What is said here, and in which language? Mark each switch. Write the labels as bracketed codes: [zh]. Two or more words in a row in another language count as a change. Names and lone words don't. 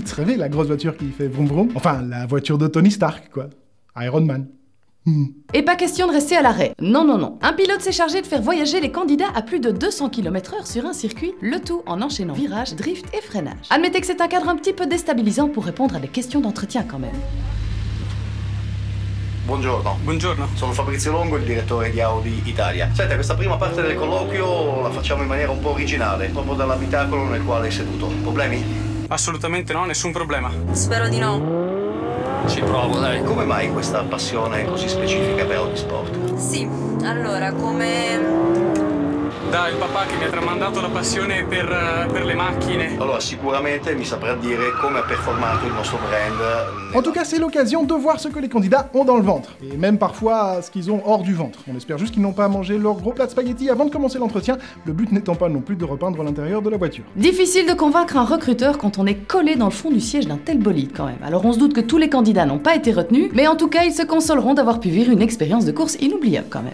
[fr] Vous savez, la grosse voiture qui fait vroom vroom? Enfin, la voiture de Tony Stark, quoi. Iron Man. Et pas question de rester à l'arrêt. Non, non, non. Un pilote s'est chargé de faire voyager les candidats à plus de 200 km/h sur un circuit, le tout en enchaînant virages, drift et freinage. Admettez que c'est un cadre un petit peu déstabilisant pour répondre à des questions d'entretien quand même. [it] Buongiorno. Buongiorno. Sono Fabrizio Longo, il direttore di Audi Italia. Senta, questa prima parte del colloquio la facciamo in maniera un po' originale, proprio dall'abitacolo nel quale è seduto. Problemi? Assolutamente no, nessun problema. Spero di no. Ci provo, dai. Come mai questa passione così specifica per Audi Sport? Sì, allora, come... Dai, il papà che mi ha tramandato la passione per le macchine. Allora, sicuramente mi saprà dire come ha performato il nostro brand. [fr] En tout cas, c'est l'occasion de voir ce que les candidats ont dans le ventre. Et même parfois, ce qu'ils ont hors du ventre. On espère juste qu'ils n'ont pas mangé leur gros plat de spaghettis avant de commencer l'entretien, le but n'étant pas non plus de repeindre l'intérieur de la voiture. Difficile de convaincre un recruteur quand on est collé dans le fond du siège d'un tel bolide quand même. Alors on se doute que tous les candidats n'ont pas été retenus, mais en tout cas ils se consoleront d'avoir pu vivre une expérience de course inoubliable quand même.